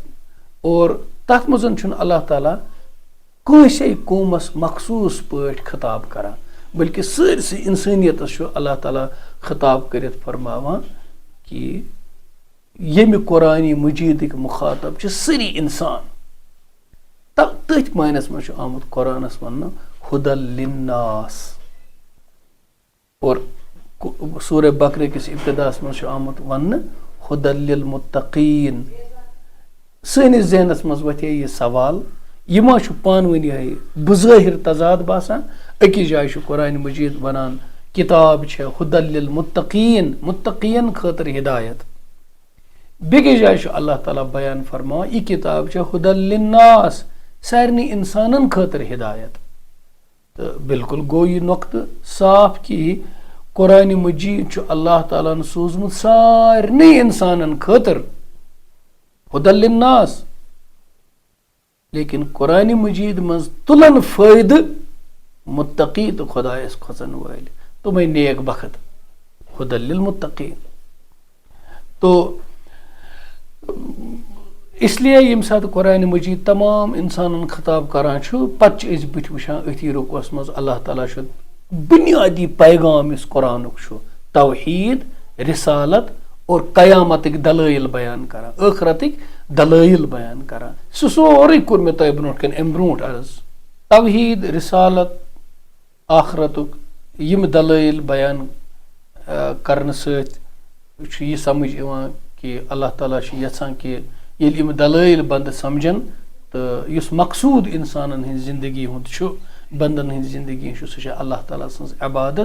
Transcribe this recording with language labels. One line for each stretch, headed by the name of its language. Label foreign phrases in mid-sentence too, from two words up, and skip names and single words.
Kashmiri: और तथ मज अल्लाह ताला कंसे कौमस मखसूस पट खिताब करा, बल्कि सारसी इंसानियत अल्लाह ताला खिताब कर फरमावा कि यम कुरान मजीद मुखातब सारी इंसान। तथ मानस मज आमुत कुरानस वन
Arabic: هدى للناس
Kashmiri: और सूरह बकरे किस इब्तिदास मज आमुत वन
Arabic: هدى للمتقين.
Kashmiri: सनिस जहनस मज वथे यह सवाल यह मा पानवन यह बज़ाहिर तजाद बासान। अकिस जाय कुरान मजीद वनान किताब
Arabic: هدى للمتقين,
Kashmiri: मुत्तकीन खतर हिदायत। बेकिस जाय अल्लाह ताला बयान फरमा यह किताब
Arabic: هدى للناس,
Kashmiri: सारनी इंसानन खतर हिदायत। तो बिल्कुल गो यह नुक्त साफ कि कुरान मजीद अल्लाह ताला सोजमुत सारनी इंसानन खतर
Arabic: هدى للناس.
Kashmiri: लेकिन कुरान मजीद मज तुलन फायद मुत्तकी तो खुदायस खोचन वाल तुम नेक बखत
Arabic: هدى للمتقين.
Kashmiri: तो इसलिए यम सात कुरान मजीद तमाम इंसानन खिताब करान पत बुथ वुचान अथी रुकवस मज अल्लाह ताला बुनियादी पैगाम इस कुरानुक तौहीद, रिसालत और कयामतिक दलाइल बयान करा, आखरतिक दलाइल बयान करा। सह सोरे कोर मे तह ब्रोट कन अम ब्रोट अर्ज तौहीद, रिसालत, आखरतुक यम दलाइल बयान करने सत यह समझ इवान कि अल्लाह ताला यछान कि येल यम दलाइल बंद समझन तो युस मकसूद इंसानन हिंद जिंदगी हुंद बंदन हिंद जिंदगी सह अल्लाह ताला सन्स इबादत।